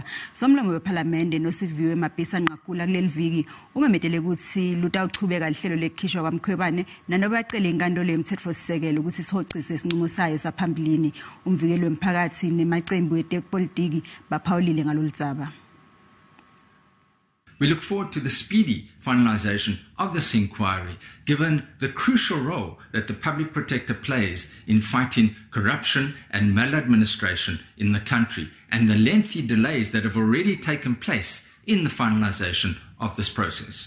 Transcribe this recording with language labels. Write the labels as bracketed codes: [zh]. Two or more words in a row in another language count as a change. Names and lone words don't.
[ss] Somlomo weParliament Nosiviwe Mapisa Nqakula kuleli viki umemetele kutsi lutawuchubeka lihlelo lekukhishwa kwaMkhwebane nanoba acele inkantolo yemtsetfosisekelo ukuthi sihocise isinqumo sayo saphambilini. Umvikeli wemphakathi nemacembu etepolitiki baphawulile ngaloludzaba. [en] We look forward to the speedy finalization of this inquiry, given the crucial role that the Public Protector plays in fighting corruption and maladministration in the country, and the lengthy delays that have already taken place in the finalization of this process.